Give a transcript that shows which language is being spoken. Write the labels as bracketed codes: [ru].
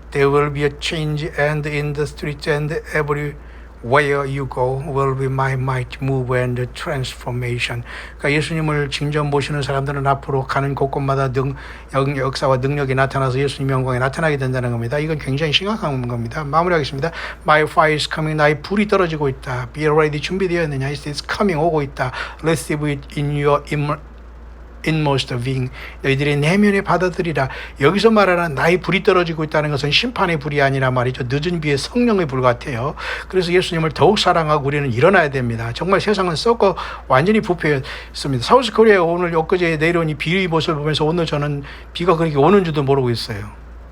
[en] There will be a change, and in the street and everywhere you go will be my might move and transformation. [ko] 그러니까 예수님을 직접 모시는 사람들은 앞으로 가는 곳곳마다 역사와 능력이 나타나서 예수님 영광이 나타나게 된다는 겁니다. 이건 굉장히 심각한 겁니다. 마무리하겠습니다. [en] My fire is coming. [ko] 나의 불이 떨어지고 있다. [en] Be ready. [ko] 준비되었느냐? [en] It is coming. [ko] 오고 있다. [en] Receive it in your inmost being. [ko] 너희들이 내면에 받아들이라. 여기서 말하는 나의 불이 떨어지고 있다는 것은 심판의 불이 아니라 말이죠. 늦은 비의 성령의 불 같아요. 그래서 예수님을 더욱 사랑하고 우리는 일어나야 됩니다. 정말 세상은 썩고 완전히 부패했습니다. 사우스 코리아에 오늘 엊그제 내려온 이 비의 모습을 보면서 오늘 저는 비가 그렇게 오는 줄도 모르고 있어요.